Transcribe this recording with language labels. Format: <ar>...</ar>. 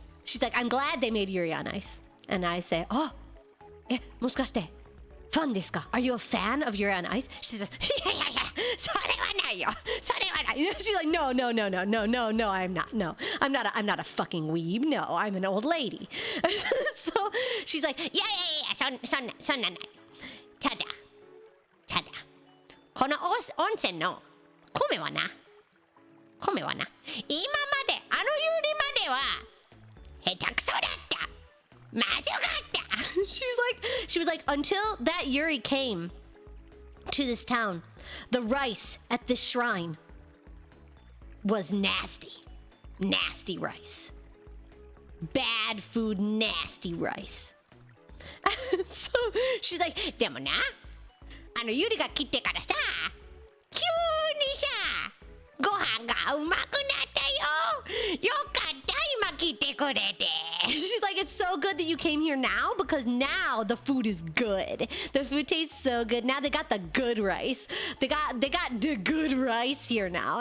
<en>She's like, I'm glad they made Yuri on Ice. And I say,</en> <ja>もしかしてfan ですか?</ja> <en>Are you a fan of Yuri on Ice? She says,</en> <ja>いや、それはないよ.</ja> <en>She's like, no, I'm not. No, I'm not a fucking weeb. No, I'm an old lady. So she's like,</en> <ja>いや、そんなない.ただ、この温泉の米はな、今まであのユリまでは下手くそだった。まずかった.</ja> <en>She was like, until that Yuri came to this town, the rice at this shrine was nasty rice. Bad food, nasty rice. So she's like,</en> <ja>でもな、ユリが来てからさ、急にさ、ご飯がうまくなったよ。よかった、今来てくれて.</ja> <en>She's like, it's so good that you came here now, because now the food is good. The food tastes so good. Now they got the good rice. They got the good rice here now.</en>